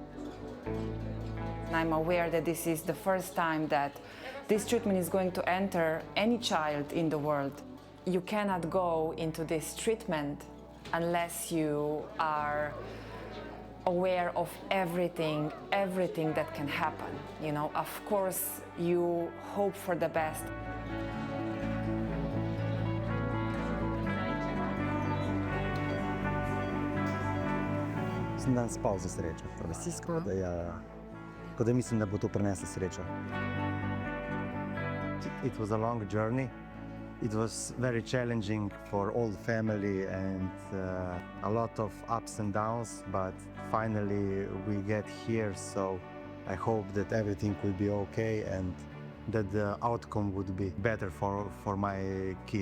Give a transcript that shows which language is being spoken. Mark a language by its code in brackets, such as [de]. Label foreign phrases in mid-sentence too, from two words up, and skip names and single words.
[en] I'm aware that this is the first time that this treatment is going to enter any child in the world. You cannot go into this treatment unless you are aware of everything that can happen. You know, of course, you hope for the best. [sl] Sem dan spal za srečo. Vsi skoraj, mislim, da bo to prineslo srečo. [en] It was a long journey. It was very challenging for all the family and a lot of ups and downs, but finally we get here, so I hope that everything will be okay and that the outcome would be better for my kid.